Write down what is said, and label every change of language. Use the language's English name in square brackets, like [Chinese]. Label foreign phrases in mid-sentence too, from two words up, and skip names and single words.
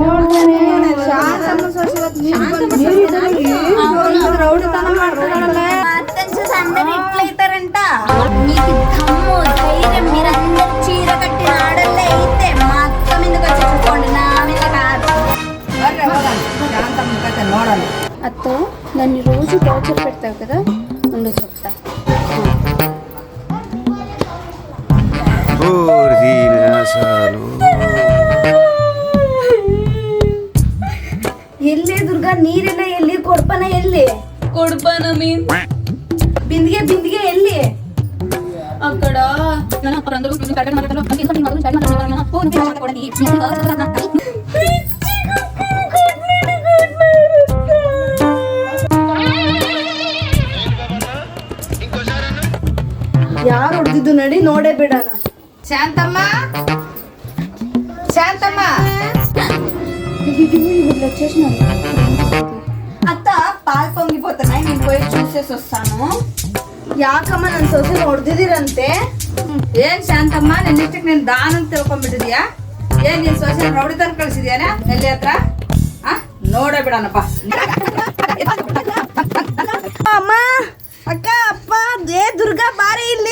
[Telugu] అర్థం చూసి అందరు ఎట్లయితారంట. మీకు దమ్ము ధైర్యం మీరందరూ చీర కట్టిన ఆడల్లే అయితే మా అక్క మీదకి వచ్చి చూసుకోండి, నా మీద కాదు. [Kannada] ನೋಡಲ್ಲ [Telugu] అత్త నన్ను రోజు టార్చర్ పెడతావు కదా, ఉండు చెప్తా. [Kannada] ಎಲ್ಲಿ ದುರ್ಗಾ ನೀರೆಲ್ಲ ಎಲ್ಲಿ ಕೊಡ್ಪನ ಎಲ್ಲಿ [Telugu] కొడుపాన మీన్ [Kannada] ಬಿಂದಿಗೆ ಎಲ್ಲಿ [Telugu] అక్కడ [Kannada] ಯಾರು ಹೊಡೆದಿದ್ದು ನಡಿ ನೋಡೇ ಬಿಡಣ. ಶಾಂತಮ್ಮ ಶಾಂತಮ್ಮ [Telugu] అత్త పాలు పొంగిపోతున్నాయి, నేను పోయి చూసేసి వస్తాను. [Kannada] ಯಾಕಮ್ಮ ನನ್ನ ಸೊಸೆ ಹೊಡೆದಿದ್ದೀರಂತೆ? ಏನ್ ಶಾಂತಮ್ಮ ನಿನ್ನಿಷ್ಟಕ್ಕೆ ನೀನ್ ದಾನ ಅಂತ ತಿಳ್ಕೊಂಡ್ಬಿಟ್ಟಿದ್ಯಾ? ಏನ್ ನೀನ್ ಸೊಸೆ ರೌಡಿ ತಂದು ಕಳ್ಸಿದ್ಯಾನ ಎಲ್ಲಿ ಹತ್ರ? ನೋಡೇ ಬಿಡಣಪ್ಪ. ಅಮ್ಮ ಅಕ್ಕ ಅಪ್ಪ ಏ ದುರ್ಗಾ ಬಾರಿ ಇಲ್ಲಿ.